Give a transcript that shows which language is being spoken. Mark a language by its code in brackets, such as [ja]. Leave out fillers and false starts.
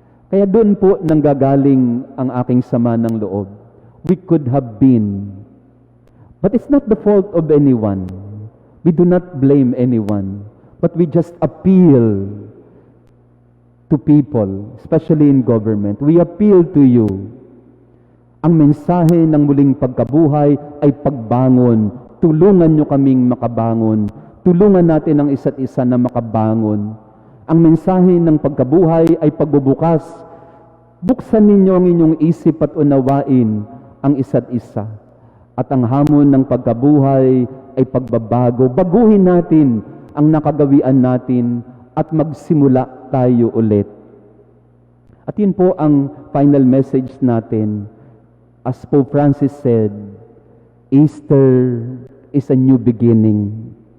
[tl] Kaya doon po nanggagaling ang aking sama ng loob. [en] We could have been, but it's not the fault of anyone. We do not blame anyone. But we just appeal to people, especially in government. We appeal to you. [tl] Ang mensahe ng muling pagkabuhay ay pagbangon. Tulungan nyo kaming makabangon. Tulungan natin ang isa't isa na makabangon. Ang mensahe ng pagkabuhay ay pagbubukas. Buksan ninyo ang inyong isip at unawain ang isa't isa. At ang hamon ng pagkabuhay ay pagbabago. Baguhin natin ang nakagawian natin at magsimula tayo ulit. At yun po ang final message natin. [en] As Pope Francis said, Easter is a new beginning.